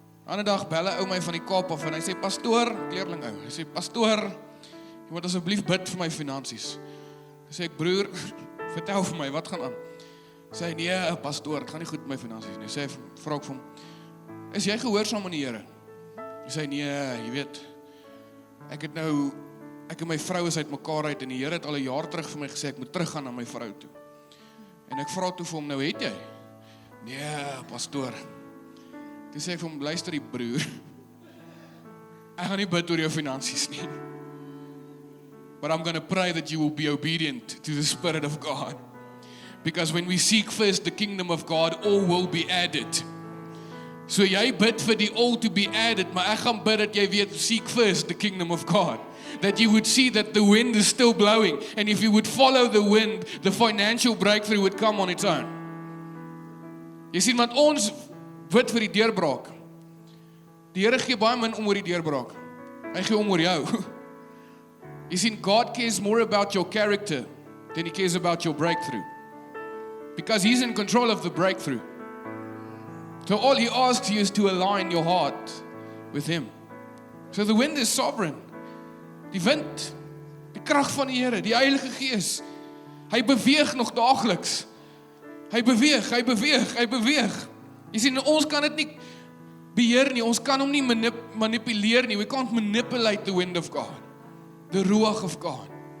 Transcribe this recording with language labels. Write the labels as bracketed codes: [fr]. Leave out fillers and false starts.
[af] Ander dag bel 'n ou my van die Kaap af en hy sê, pastoor, leerling ou, hy sê, pastoor, jy moet asseblief bid vir my finansies. Hy sê, ek broer, vertel vir my, wat gaan aan? Sê hy, nee, pastoor, het gaan nie goed met my finansies nie. Sê hy, vra ek vir hom, is jy gehoorsaam aan die Here? Hy sê, nee, jy weet, ek en my vrou is uit mekaar uit en die Here het al 'n jaar terug vir my gesê, ek moet teruggaan na my vrou toe. En ek vra toe vir hom, nou het jy? Nee, pastoor. Toe sê ek vir hom, luister die broer, ek gaan nie bid oor jou finansies nie. [en] But I'm going to pray that you will be obedient to the Spirit of God. Because when we seek first the kingdom of God, all will be added. [af] So jy bid vir die [en] all to be added, [af] maar ek gaan bid dat jy weet, [en] seek first the kingdom of God. That you would see that the wind is still blowing. And if you would follow the wind, the financial breakthrough would come on its own. [af] Jy sien, want ons bid vir die deurbraak. Die Here gee baie min om oor die deurbraak. Hy gee om oor jou. [en] You see, God cares more about your character than He cares about your breakthrough. Because He's in control of the breakthrough. So all He asks you is to align your heart with Him. So the wind is sovereign. [af] Die wind, die krag van die Here, die Heilige Gees, hy beweeg nog daagliks. Hy beweeg. Jy sien, ons kan dit nie beheer nie, ons kan hom nie manipuleer nie. [en] We can't manipulate the wind of God. [af] The ruach of God.